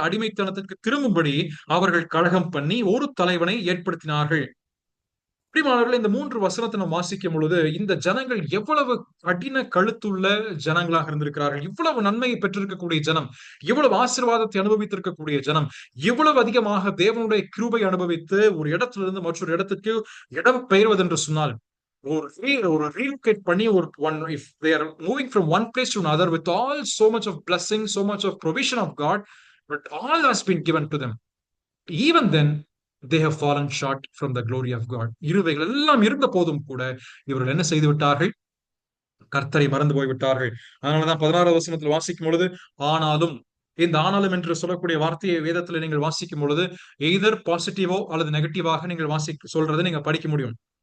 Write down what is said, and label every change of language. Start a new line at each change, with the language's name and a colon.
Tamil: அடிமைத்தனத்திற்கு திரும்பும்படி அவர்கள் கழகம் பண்ணி ஒரு தலைவனை ஏற்படுத்தினார்கள். பிரியமானவர்களே, இந்த 3 வசனத்தை நாம் வாசிக்கும் பொழுது இந்த ஜனங்கள் எவ்வளவு கடின கழுத்துள்ள ஜனங்களாக இருந்திருக்கிறார்கள். இவ்வளவு நன்மையை பெற்றிருக்கக்கூடிய ஜனம், இவ்வளவு ஆசீர்வாதத்தை அனுபவித்திருக்கக்கூடிய ஜனம், இவ்வளவு அதிகமாக தேவனுடைய கிருபை அனுபவித்து ஒரு இடத்திலிருந்து மற்றொரு இடத்துக்கு இடம் பெயர்வது என்று சொன்னால், ஒரு ரீலோகேட் பண்ணி
English: if they are moving from one place to another with all so much of blessing, so much of provision of God, but all has been given to them, even then they have fallen short from the glory of God.
Tamil: இருவைகள் எல்லாம் இருந்த போதும் கூட இவர்கள் என்ன செய்து விட்டார்கள்? கர்த்தரை மறந்து போய்விட்டார்கள். அதனாலதான் 16வது வசனத்தில் வாசிக்கும் பொழுது ஆனாலும், இந்த ஆனாலும் என்று சொல்லக்கூடிய வார்த்தையை வேதத்துல நீங்கள் வாசிக்கும் பொழுது எய்தர் பாசிட்டிவோ அல்லது நெகட்டிவாக நீங்கள் சொல்றதை நீங்க படிக்க முடியும்.